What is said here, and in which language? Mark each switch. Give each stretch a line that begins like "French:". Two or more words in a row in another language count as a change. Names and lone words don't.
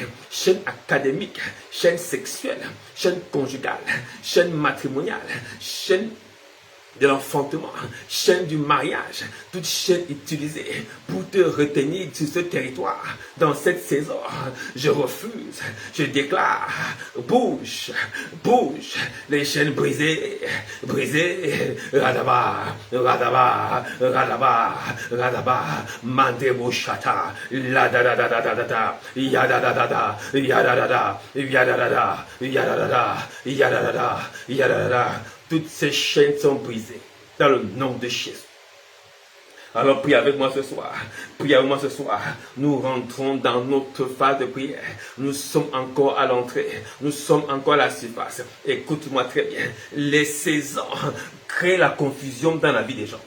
French: chaîne académique, chaîne sexuelle, chaîne conjugale, chaîne matrimoniale, chaîne de l'enfantement, chaîne du mariage, toute chaîne utilisée pour te retenir sur ce territoire, dans cette saison, je refuse, je déclare, bouge, bouge, les chaînes brisées, brisées, radaba, radaba, radaba, radaba, mandebo shata, la da da da da da da da, ya da da da da, ya da da da, ya da da da, ya da da da, ya da da da, ya da da da. Toutes ces chaînes sont brisées dans le nom de Jésus. Alors prie avec moi ce soir. Prie avec moi ce soir. Nous rentrons dans notre phase de prière. Nous sommes encore à l'entrée. Nous sommes encore à la surface. Écoute-moi très bien. Les saisons créent la confusion dans la vie des gens.